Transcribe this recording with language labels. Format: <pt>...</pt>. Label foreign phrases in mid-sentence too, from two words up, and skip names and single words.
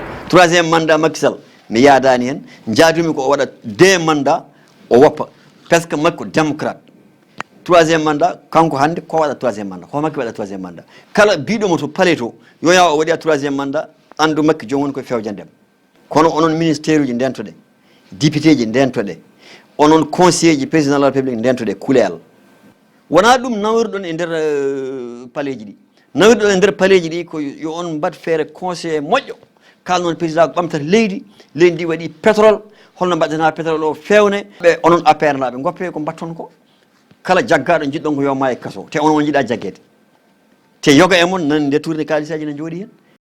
<fr>troisième mandat</fr> <ff>Macky Sall mi yaadani hen jaadumi ko o waɗa deux mandat o woppa</ff> <fr>parce que</fr> <ff>makko</ff> <fr>démocrate troisième mandat</fr> <ff>kanko hande ko waɗa</ff> <fr>troisième mandat</fr> <ff>ko makki waɗa</ff> <fr>troisième mandat</fr> <ff>kala biɗomo to palais to yo yawa o waɗi</ff> <fr>troisième mandat</fr> <ff>andu makki joni woni koye fewjandema kono onon ministére uji ndentoɗe député ji ndentoɗe onon conseiller ji</ff> <fr>président de la république</fr> <ff>ndentoɗe kuleyal wona ɗum nawirɗon e nder palais ji ɗi nawirɗon e nder palais ji ɗi ko yo on mbat feere conseiller moƴƴo kalnon président ko ɓamtata leydi ndi waɗi pétrole holno mbaɗɗata pétrole o fewne ɓe onon APR naɓe goppe ko mbatton ko kala jaggaɗo jiɗɗon ko yo ma e kaso te onon jiiɗa jaggede te yoga e mon nan nde tourné kalisaji ne jooɗi hen</ff>